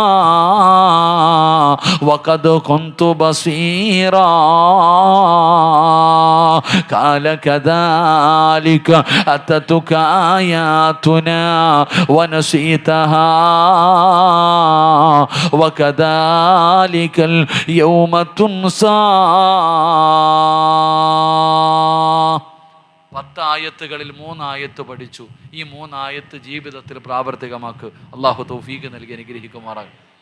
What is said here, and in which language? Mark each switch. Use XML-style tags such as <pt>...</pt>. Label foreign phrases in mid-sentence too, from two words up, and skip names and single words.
<ar>وقد كنت بصيرا قال كذلك أتتك آياتنا ونسيتها وكذلك اليوم تنسى.</ar> <ml>10 ആയത്തുകളിൽ 3 ആയത്ത് പഠിച്ചു. ഈ 3 ആയത്ത് ജീവിതത്തിൽ പ്രാവർത്തികമാക്ക്. അള്ളാഹു തൗഫീഖ് നൽകി അനുഗ്രഹിക്കുമാറാകട്ടെ.</ml>